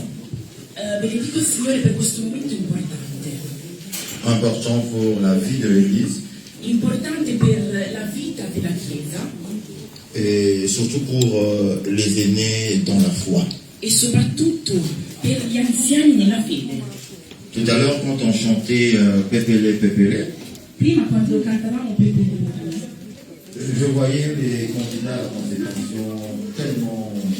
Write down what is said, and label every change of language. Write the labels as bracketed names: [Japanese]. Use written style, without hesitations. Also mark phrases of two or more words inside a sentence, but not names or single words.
[Italian] Benedico il Signore per questo momento importante. [French] Important pour la vie de l'Église. [Italian] Importante per la vita della Chiesa. [French] Et surtout pour les aînés dans la foi. [Italian] E soprattutto per gli anziani nella fede. [French] Tout à l'heure, quand on chantait Pépélé, Pépélé, [Italian] prima quando cantavamo Pépélé, [French] je voyais les candidats à la consécration tellement...